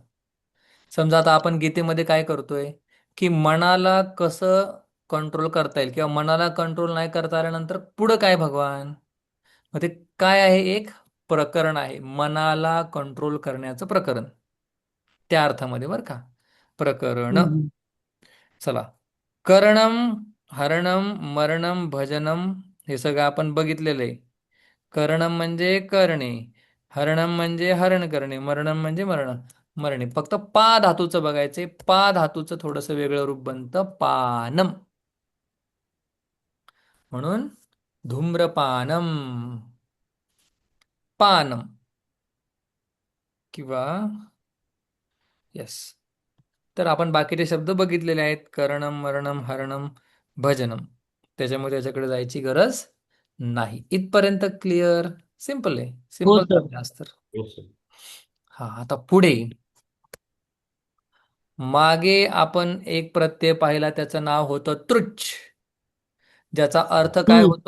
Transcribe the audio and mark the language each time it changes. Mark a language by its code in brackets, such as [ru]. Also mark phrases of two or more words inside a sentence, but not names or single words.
[mr] समजा आता आपण गीतेमध्ये काय करतोय की मनाला कसं कंट्रोल करता येईल, किंवा मनाला कंट्रोल नाही करता आल्यानंतर पुढं काय भगवान. मग ते काय आहे? एक प्रकरण आहे, मनाला कंट्रोल करण्याचं प्रकरण, त्या अर्थामध्ये बरं का, प्रकरण. चला, [sa] करणम, हरणम, मरणम, भजनम [mr] हे सगळं आपण बघितलेलं आहे. करणम म्हणजे करणे, हरणम म्हणजे हरण करणे, मरणम म्हणजे मरणे. फक्त पा धातूचं बघायचंय. पा धातूचं थोडंसं वेगळं रूप बनतं पानम, म्हणून [sa] धूम्रपानम, पानम, [mr] किंवा यस. तर आपण बाकीचे शब्द बघितलेले आहेत, [sa] करणम, मरणम, हरणम, भजनम. [mr] त्याच्यामुळे त्याच्याकडे जायची गरज नाही. इथपर्यंत क्लिअर? सिंपल आहे, हो सिंपल सर. जास्त. हो सर. हा, आता पुढे मागे आपण एक प्रत्यय पाहिला, त्याचं नाव होतं तृच, ज्याचा अर्थ काय होतो?